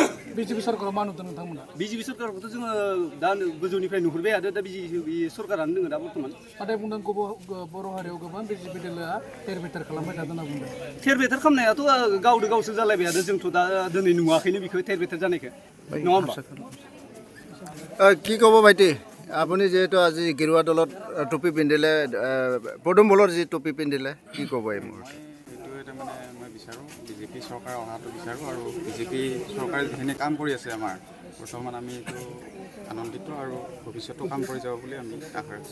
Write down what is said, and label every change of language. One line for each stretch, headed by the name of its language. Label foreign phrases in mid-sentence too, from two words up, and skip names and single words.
Bodo: बिजेपि सरकाराव मा नुदों नोंथांमोना बिजेपि सरकारखौथ' जोङो दा गोजौनिफ्राय नुहुरबाय आरो दा बिजेपि सरकारानो दङ दा बर्थमान नाथाय बुंदों बर' हारियाव गोबां बिजेपि दोलोआ थेर बेथेर खालामबाय थादों होनना बुंदों थेर बेथेर खालामनायाथ' गावसो जालायबाय आरो जोंथ' दा दिनै नुवाखैनो बेखौ थेर बेथेर जानायखौ नङा होमबा
Assamese: কি ক'ব ভাইটি আপুনি যিহেতু আজি গেৰুৱা দলত টুপি পিন্ধিলে পদুম বলৰ যি টুপি পিন্ধিলে কি ক'ব এই মুহূৰ্তত এইটো এটা মানে মই বিচাৰোঁ বিজেপি চৰকাৰ অহাটো বিচাৰোঁ আৰু বিজেপি চৰকাৰে যিখিনি কাম কৰি আছে আমাৰ বৰ্তমান আমি এইটো আনন্দিত আৰু ভৱিষ্যতো কাম কৰি যাব বুলি আমি আশা ৰাখিছোঁ